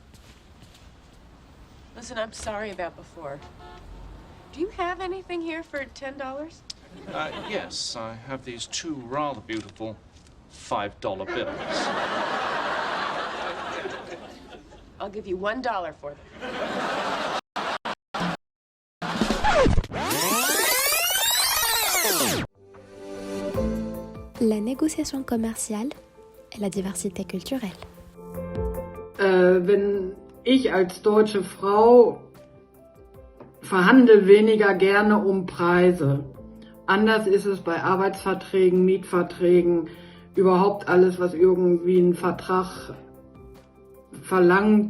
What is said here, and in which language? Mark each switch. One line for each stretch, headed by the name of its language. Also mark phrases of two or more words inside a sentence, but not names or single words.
English: Listen, I'm sorry about before. Do you have anything here for $10? Yes, I have these two rather beautiful $5 bills. I'll give you $1 for them.
French: La négociation commerciale et la diversité culturelle.
German: Wenn ich als deutsche Frau verhandle weniger gerne um Preise. Anders ist es bei Arbeitsverträgen, Mietverträgen, überhaupt alles, was irgendwie ein Vertrag verlangt.